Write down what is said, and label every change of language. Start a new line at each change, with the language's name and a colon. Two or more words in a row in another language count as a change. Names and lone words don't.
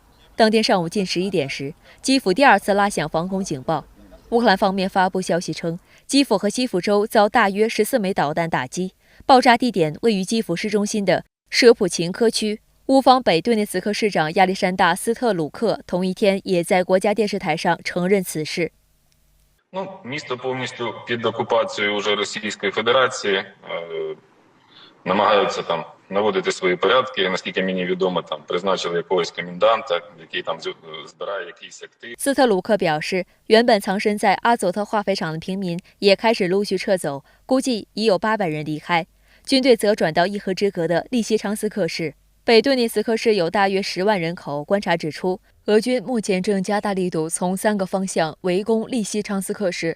Chinese: 当天上午近11点时，基辅第2次拉响防空警报。乌克兰方面发布消息称，基辅和基辅州遭大约14枚导弹打击，爆炸地点位于基辅市中心的舍普琴科区。乌方北顿涅茨克市长亚历山大·斯特鲁克同一天也在国家电视台上承认此事。
Ukrainian: Місто повністю під окупацією уже Російської Федерації, намагаються там наводити свої порядки. Наскільки мені відомо, там призначили якогось коменданта, який там збирає якісь активи.
Chinese: 斯特鲁克表示，原本藏身在阿佐特化肥厂的平民也开始陆续撤走，估计已有800人离开。军队则转到一河之隔的利西昌斯克市。北顿涅茨克市有大约10万人口。观察指出，俄军目前正加大力度从3个方向围攻利西昌斯克市。